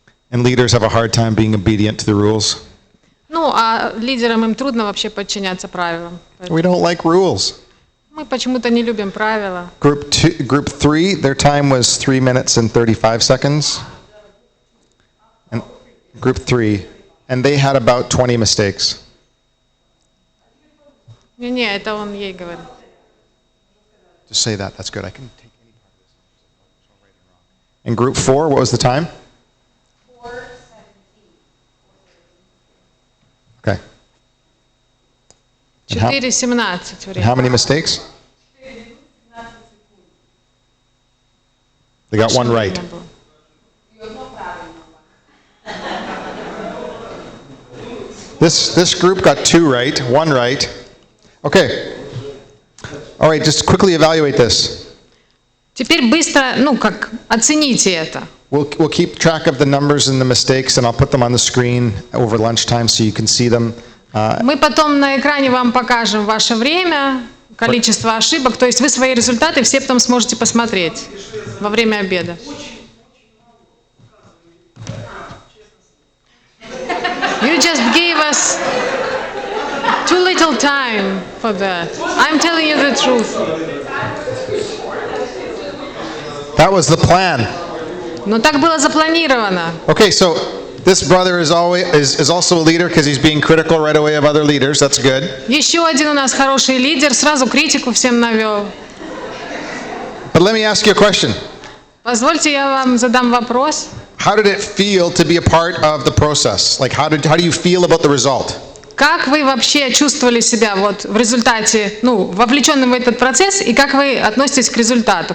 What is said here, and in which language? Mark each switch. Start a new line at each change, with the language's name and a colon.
English: And leaders have a hard time being obedient to the rules.
Russian: Ну, а лидерам им трудно вообще подчиняться правилам.
English: We don't like rules.
Russian: Мы почему-то не любим правила.
English: Group 3, their time was 3 minutes and 35 seconds. And group 3, and they had about 20 mistakes.
Russian: Не, это он ей говорит.
English: Just say that. That's good. I can take any part of this. And group 4, what was the time? 4:17.
Russian: 4:17 время.
English: How many mistakes? They got one right. This group got 2 right, 1 right. Okay. All right, just quickly evaluate this.
Russian: Теперь быстро, оцените это.
English: We'll keep track of the numbers and the mistakes, and I'll put them on the screen over lunchtime so you can see them.
Russian: Мы потом на экране вам покажем ваше время, количество ошибок, то есть вы свои результаты все потом сможете посмотреть во время обеда.
English: You just gave us too little time for that. I'm telling you the truth. That was the plan.
Russian: Но так было запланировано.
English: Okay, so this brother is also a leader because he's being critical right away of other leaders. That's good.
Russian: Еще один у нас хороший лидер, сразу критику всем навел.
English: But let me ask you a question.
Russian: Позвольте, я вам задам вопрос.
English: How did it feel to be a part of the process? Like, how do you feel about the result?
Russian: Как вы вообще чувствовали себя вот в результате, вовлеченным в этот процесс, и как вы относитесь к результату?